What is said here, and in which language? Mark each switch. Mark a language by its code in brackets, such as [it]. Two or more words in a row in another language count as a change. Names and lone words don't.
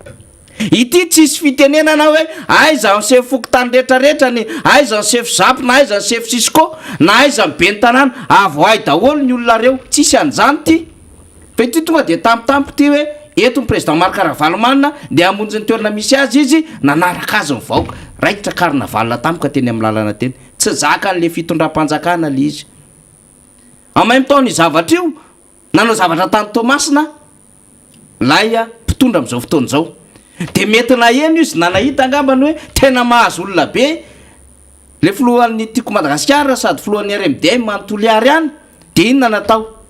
[mg] ity tsisy fitenenana hoe aiza ny sefy fokontany rehetrarehetra ny aiza ny sefy zapy na aiza ny sefy Sisco na aiza ny be ny tanàna avo ay daholo ny olona reo tsisy an'izany ty fa ity tonga de tampotampo ty hoe eto ny président Marika Ravalomanana de amonjy ny toerana misy azy izy nanaraka azy ny vahoaka raikitra karnavalina tampoka teny amin'ny lalana teny tsy zaka n'le fitondram-panjakana le izy [fr] en même temps [mg] ny zavatra io nanao zavatra tany Tomasina laya mpitondra amin'izao fotoana izao de mety naheno izy nanahita angambany hoe tena mahazo olona be le filohan'ny tiako Madagasikara sady filohan'ny RMDM manontoliary any de inona natao